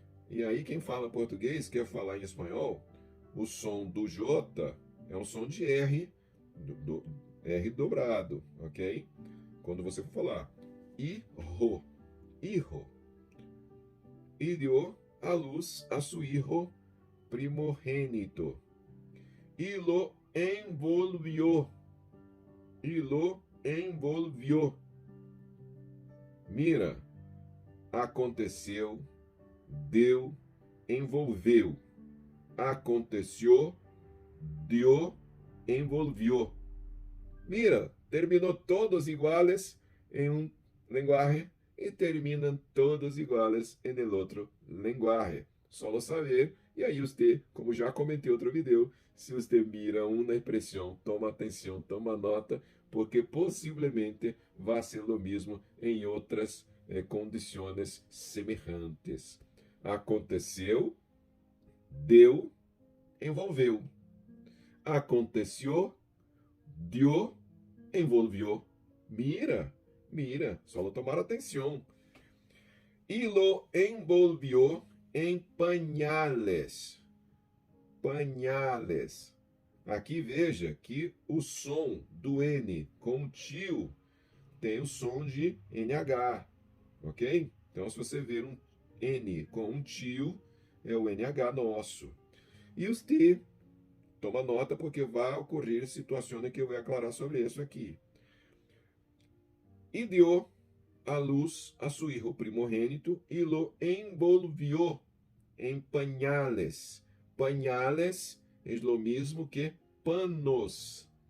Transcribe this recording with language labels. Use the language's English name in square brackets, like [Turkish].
[Portuguese] E aí quem fala português quer falar em espanhol, o som do J é um som de R, R dobrado, ok? Quando você for falar [Spanish] hijo, hijo, y dio a luz a su hijo primogénito, y lo envolvió, y lo envolvió. [Portuguese] Mira, aconteceu, deu, envolveu. Aconteceu, deu, envolvió. Mira, terminou todos iguales em um lenguaje e terminam todos iguales em el outro lenguaje. Só saber, e aí você, como já comentei em outro vídeo, se você mira uma expressão, toma atenção, toma nota, porque possivelmente vai ser o mesmo em outras condições semelhantes. Aconteceu, deu, envolveu. Aconteceu, deu, envolvió. Mira, mira, só tomar atenção. [Spanish] Y lo envolvió en pañales. [Portuguese] Pañales. Aqui veja que o som do N com o tio tem o som de NH, ok? Então, se você ver um N com um tio, é o NH nosso. E os T, toma nota porque vai ocorrer situações que eu vou aclarar sobre isso aqui. E deu a luz a [Spanish] su hijo primogénito y lo envolvió en pañales. Pañales es lo mismo que panos.